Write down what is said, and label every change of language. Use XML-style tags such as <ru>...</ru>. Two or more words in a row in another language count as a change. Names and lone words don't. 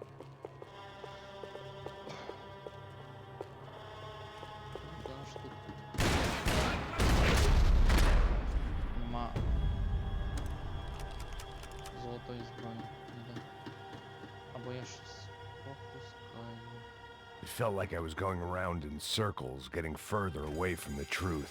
<uk>Тому що тут нема золотої зброї. Ніде. Або я щось пропускаю.</uk> <en>It felt like I was going around in circles, getting further away from the truth.</en>